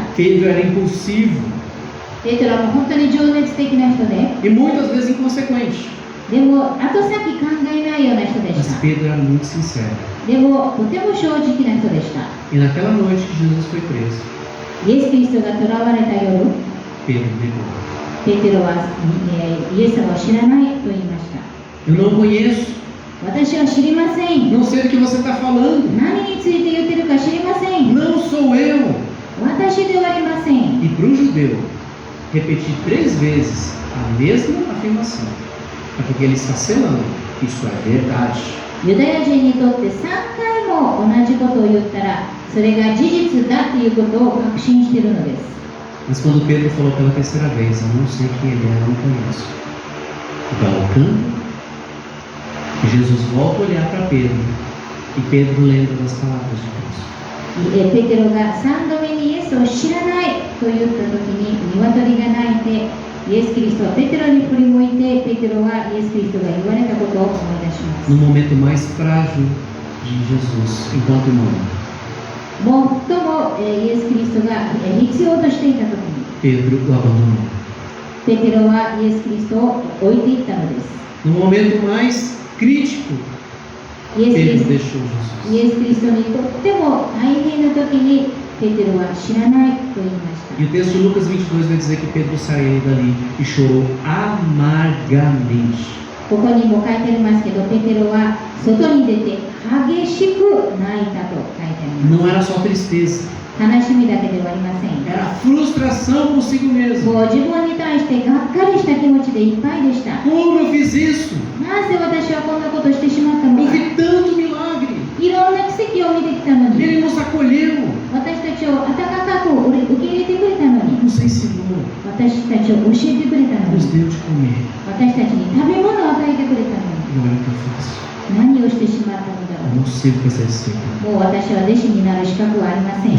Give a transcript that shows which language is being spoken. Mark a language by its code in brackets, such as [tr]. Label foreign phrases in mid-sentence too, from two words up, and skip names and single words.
[pt] Pedro era impulsivo [ja] ペテロは本当に情熱的な人で、 [pt] e muitas vezes inconsequente. [ja] でも後先考えないような人でし [pt] Mas [ja] た。 [pt] Pedro era muito sincero. [ja] でもとても正直な人でした。 [pt] E naquela noite que Jesus foi preso, [ja] イエス・キリストが囚われた夜、 [pt] Pedro negou. [ja] ペテロはイエス様を知らないと言いました。 [pt] Eu não conheço, [ja] 私は知りません。 [pt] não sei do que você está falando. [ja] 何について言ってるか知りません。 [pt] Não sou eu. [ja] 私ではありません。 [pt] E para o judeu, repetir 3 vezes a mesma afirmação é porque ele está selando. Isso é verdade. [ja] ユダヤ人にとって3回も同じことを言ったらそれが事実だということを確信しているのです。 [pt] Mas quando Pedro falou pela 3ª vez, eu não sei quem ele é, não conheço. O galo canta, e Jesus volta a olhar para Pedro, e Pedro lembra das palavras de Deus. [ja] ペテロが3度目にイエスを知らないと言った時に鶏が鳴いてイエス・キリストはペテロに振り向いてペテロはイエス・キリストが言われたことを思い出します。 [pt] No momento mais frágil de Jesus enquanto humano, [ja] 最もイエス・キリストが必要としていた時に [pt] Pedro o abandonou. [ja] ペテロはイエス・キリストを置いていったのです。 [pt] No momento mais crítico, [ja] イエス・キリ [pt] Pedro [ja] スト [pt] deixou Jesus. [ja] イエス・キリストにとっても大変な時にペテロは知らないと言いました。 [pt] E o texto de Lucas 22 vai dizer que Pedro saiu dali e chorou amargamente. [ja] ここにも書いてありますけど、ペテロは外に出て激しく泣いたと書いてあります。 [pt] Não era só tristeza, [ja] 悲しみだけではありません。 [pt] era frustração consigo mesmo. [ja] もう自分に対してがっかりした気持ちでいっぱいでした。 [pt] Como eu fiz isso? [ja] なぜ私はこんなことをしてしまったの [pt] Eu [ja] か。 [pt] vi tanto milagre. [ja] いろんな奇跡を見てきたのに、 [pt] Ele nos acolheu, [ja] 私たちを温かく受け入れてくれたのに、 [pt] nos ensinou, [ja] 私たちを教えてくれたの [pt] nos [ja] に、 [pt] deu de comer. [ja] 私たちに食べ物を与えてくれたのに、 [pt] E olha o que eu faço. [ja] 何をしてしまったのだ [pt] Eu [ja] ろ [pt] não sirvo para essa discípula. [ja] う。もう私は弟子になる資格はありません。